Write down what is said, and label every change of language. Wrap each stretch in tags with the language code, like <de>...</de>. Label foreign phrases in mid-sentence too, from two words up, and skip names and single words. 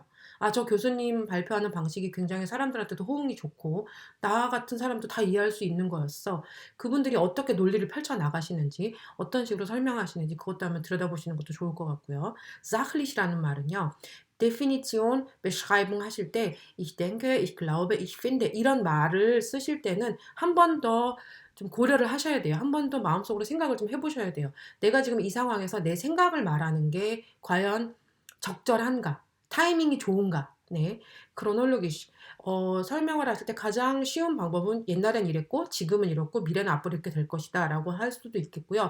<ko>아, 저 교수님 발표하는 방식이 굉장히 사람들한테도 호응이 좋고 나 같은 사람도 다 이해할 수 있는 거였어. 그분들이 어떻게 논리를 펼쳐 나가시는지 어떤 식으로 설명하시는지 그것도 한번 들여다보시는 것도 좋을 것 같고요. Sachlich라는 말은요.</ko> <de>Definition, Beschreibung</de> <ko>하실 때</ko> <de>ich denke, ich glaube, ich finde</de> <ko>이런 말을 쓰실 때는 한 번 더 좀 고려를 하셔야 돼요. 한 번 더 마음속으로 생각을 좀 해보셔야 돼요. 내가 지금 이 상황에서 내 생각을 말하는 게 과연 적절한가? 타이밍이 좋은가? 네. 크로놀로기시. 설명을 하실 때 가장 쉬운 방법은 옛날엔 이랬고 지금은 이렇고 미래는 앞으로 이렇게 될 것이다 라고 할 수도 있겠고요.</ko>